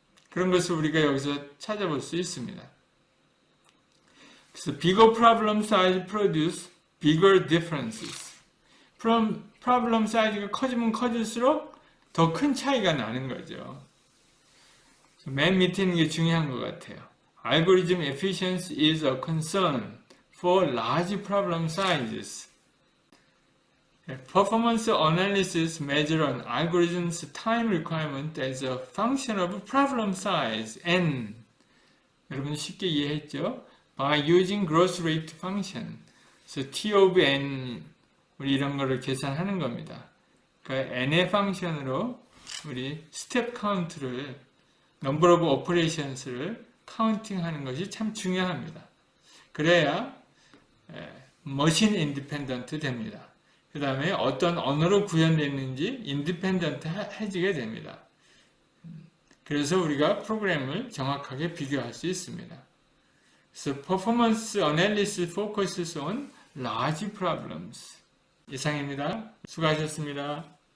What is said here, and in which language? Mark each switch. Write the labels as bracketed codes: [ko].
[ko] 그런 것을 우리가 여기서 찾아볼 수 있습니다. [en] 그래서 bigger problem size produce bigger differences. [ko] 프로블럼 사이즈가 커지면 커질수록 더 큰 차이가 나는 거죠. 맨 밑에 있는 게 중요한 것 같아요. [en] Algorithm efficiency is a concern for large problem sizes. Performance analysis measure an algorithm's time requirement as a function of problem size, n. [ko] 여러분 쉽게 이해했죠? [en] By using growth rate function. [ko] 그래서 t of n, 우리 이런 거를 계산하는 겁니다. 그러니까 n의 펑션으로 우리 스텝 카운트를 [en] number of operations [ko] 를 카운팅하는 것이 참 중요합니다. 그래야 머신 인디펜던트 됩니다. 그 다음에 어떤 언어로 구현됐는지 인디펜던트 해지게 됩니다. 그래서 우리가 프로그램을 정확하게 비교할 수 있습니다. 그래서 [en] performance analysis focuses on large problems. [ko] 이상입니다. 수고하셨습니다.